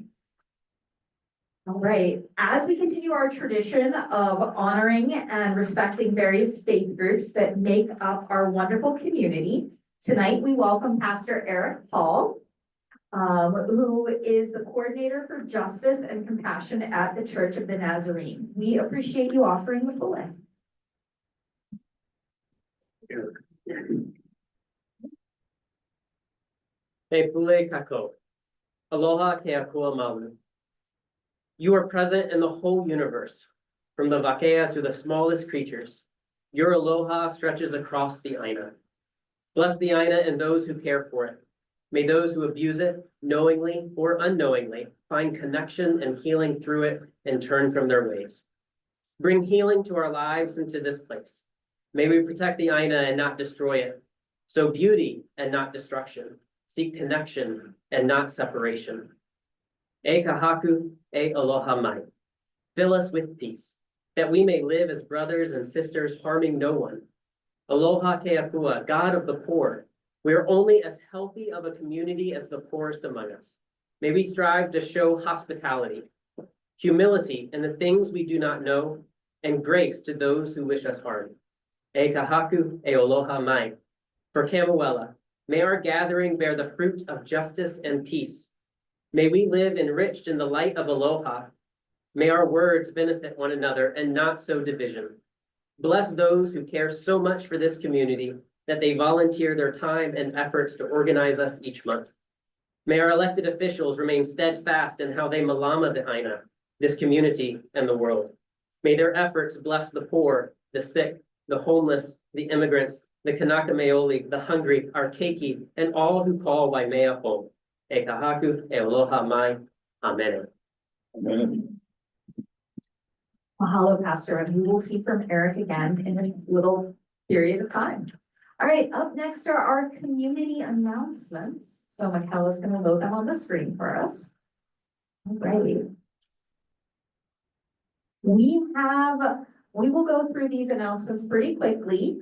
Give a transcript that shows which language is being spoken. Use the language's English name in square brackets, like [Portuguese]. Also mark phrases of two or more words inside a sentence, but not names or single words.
[English] All right, as we continue our tradition of honoring and respecting various faith groups that make up our wonderful community, tonight we welcome Pastor Eric Paul, who is the coordinator for justice and compassion at the Church of the Nazarene. We appreciate you offering the full. [Hawaiian] He pule kako. Aloha ke akua maunu. [English] You are present in the whole universe, from the vakea to the smallest creatures. Your aloha stretches across the aina. Bless the aina and those who care for it. May those who abuse it, knowingly or unknowingly, find connection and healing through it and turn from their ways. Bring healing to our lives and to this place. May we protect the aina and not destroy it. Sow beauty and not destruction. Seek connection and not separation. [Hawaiian] E kahaku, e aloha mai. [English] Fill us with peace. that we may live as brothers and sisters, harming no one. [Hawaiian] Aloha keakua, [English] God of the poor. We are only as healthy of a community as the poorest among us. May we strive to show hospitality, humility in the things we do not know, and grace to those who wish us harm. [Hawaiian] E kahaku e aloha mai. [English] For Kamuela, may our gathering bear the fruit of justice and peace. May we live enriched in the light of aloha. May our words benefit one another and not sow division. Bless those who care so much for this community that they volunteer their time and efforts to organize us each month. May our elected officials remain steadfast in how they malama the Aina, this community, and the world. May their efforts bless the poor, the sick, the homeless, the immigrants, the Kanaka Maoli, the hungry, our keiki, and all who call Waimea home. [Hawaiian] E kahaku, e aloha mai. Amen. [English] Amen. Mahalo, Pastor, and we will see from Eric again in a little period of time. All right, up next are our community announcements. So Michaela's going to load them on the screen for us. All right. We will go through these announcements pretty quickly.